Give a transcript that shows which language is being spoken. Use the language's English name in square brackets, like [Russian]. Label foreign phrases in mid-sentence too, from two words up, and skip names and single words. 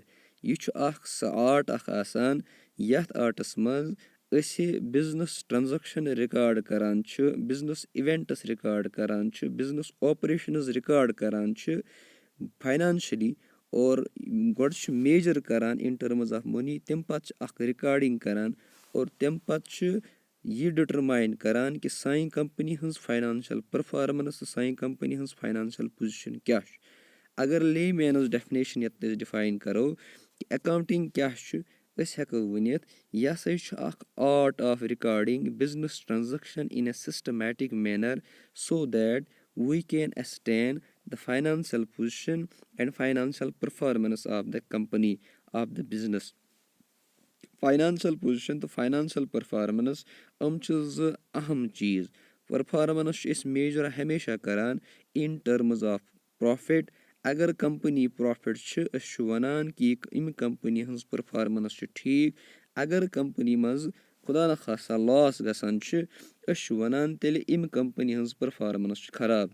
[Kashmiri] یہِ چھُ اَکھ سُہ آرٹ اَکھ آسان یَتھ آرٹَس منٛز أسۍ [English] business transaction [Kashmiri] رِکاڈ کَران چھِ [English] business events [Kashmiri] رِکاڈ کَران چھِ [English] business operations [Kashmiri] رِکاڈ کَران چھِ فاینانشٔلی اور گۄڈٕ چھُ میجَر کَران [English] in terms of money [Kashmiri] تَمہِ پَتہٕ چھِ اَکھ رِکاڈِنٛگ کَران اور تَمہِ پَتہٕ چھُ یہِ ڈِٹَرماین کَران کہِ سانہِ کَمپٔنی ہٕنٛز [English] financial performance [Kashmiri] تہٕ سانہِ کَمپٔنی ہٕنٛز [English] financial position [Kashmiri] کیٛاہ چھُ. اگر [English] layman's definition [Kashmiri] یَتھ أسۍ ڈِفاین کَرو کہِ اٮ۪کاونٹِنٛگ کیٛاہ چھُ أسۍ ہٮ۪کو ؤنِتھ یہِ ہسا چھُ اَکھ [English] art of recording business transaction in a systematic manner so that we can ascertain the financial position and financial performance of the company of the business. Financial position [Kashmiri] تہٕ [English] financial performance [Kashmiri] یِم چھِ زٕ اہم چیٖز. پٔرفارمٮ۪نٕس چھِ أسۍ میجَر ہمیشہ کَران [English] in terms of profit. [Kashmiri] اگر [English] company profit [Kashmiri] چھِ أسۍ چھُ وَنان کہِ اَمہِ کَمپٔنی ہٕنٛز پٔرفارمٮ۪نٕس چھِ ٹھیٖک. اگر کَمپٔنی منٛز خۄدا نخواستہ لاس گژھان چھِ أسۍ چھُ وَنان تیٚلہِ اَمہِ کَمپٔنی ہٕنٛز پٔرفارمٮ۪نٕس چھِ خراب.